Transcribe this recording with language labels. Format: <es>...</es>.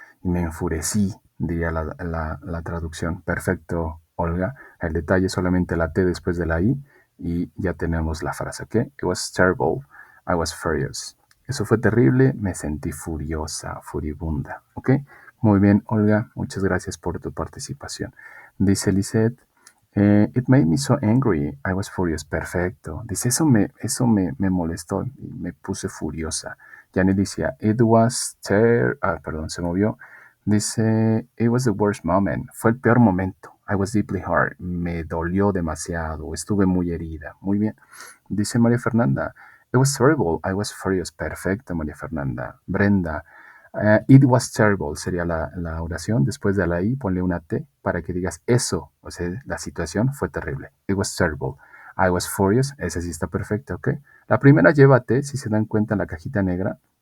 <es>Y me enfurecí, diría la traducción. Perfecto, Olga. El detalle es solamente la T después de la I y ya tenemos la frase, ¿ok?</es> <en>It was terrible. I was furious.</en> <es>Eso fue terrible. Me sentí furiosa, furibunda, ¿ok? Muy bien, Olga. Muchas gracias por tu participación. Dice</es> <en>Lisette, it made me so angry. I was furious. Perfecto.</en> <es>Dice, me molestó y me puse furiosa. Janet decía, perdón, se movió. Dice,</es> <en>it was the worst moment.</en> <es>Fue el peor momento.</es> <en>I was deeply hurt.</en> <es>Me dolió demasiado. Estuve muy herida. Muy bien. Dice</es> <en>María Fernanda, it was terrible. I was furious. Perfecto, María Fernanda.</en> <es>Brenda,</es> <en>it was terrible</en> <es>sería la oración. Después de la I, ponle una T para que digas eso. O sea, la situación fue terrible.</es> <en>It was terrible. I was furious.</en> <es>Ese sí está perfecto, ¿ok? La primera lleva T, si se dan cuenta en la cajita negra.</es>